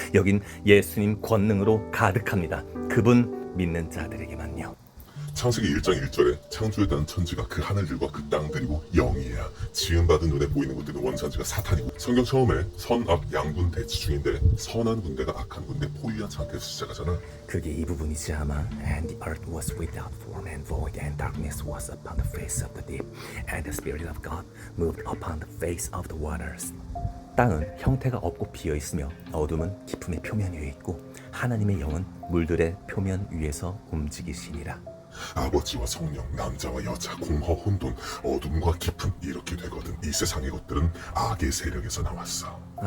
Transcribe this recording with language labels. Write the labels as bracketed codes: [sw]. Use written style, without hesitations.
[ko] 여긴 예수님 권능으로 가득합니다. 그분 믿는 자들에게만요. 창세기 1장 1절에 창조했다는 천지가 그 하늘들과 그 땅들이고 영이야. 지음받은 눈에 보이는 것들은 원산지가 사탄이고, 성경 처음에 선악 양군 대치 중인데 선한 군대가 악한 군대 포위한 상태에서 시작하잖아. 그게 이 부분이지 아마. [en] And the earth was without form and void, and darkness was upon the face of the deep, and the spirit of God moved upon the face of the waters. [ko] 땅은 형태가 없고 비어 있으며 어둠은 깊음의 표면 위에 있고 하나님의 영은 물들의 표면 위에서 움직이시니라. 아버지와 성령, 남자와 여자, 공허, 혼돈, 어둠과 깊음, 이렇게 되거든. 이 세상의 것들은 악의 세력에서 나왔어.